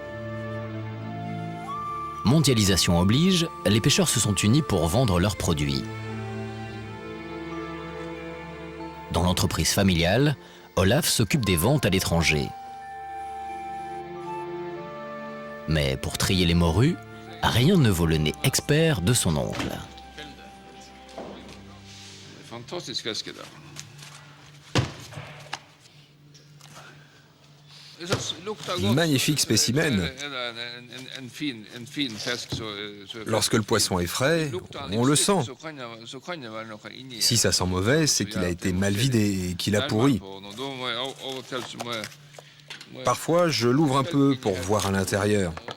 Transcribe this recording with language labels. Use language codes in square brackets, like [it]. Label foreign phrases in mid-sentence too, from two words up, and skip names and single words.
[fr] Mondialisation oblige, les pêcheurs se sont unis pour vendre leurs produits. Dans l'entreprise familiale, Olaf s'occupe des ventes à l'étranger. Mais pour trier les morues, rien ne vaut le nez expert de son oncle. [no] Fantastisk fiske der. [fr] Magnifique spécimen. Lorsque le poisson est frais, on le sent. Si ça sent mauvais, c'est qu'il a été mal vidé et qu'il a pourri. Parfois, je l'ouvre un peu pour voir à l'intérieur.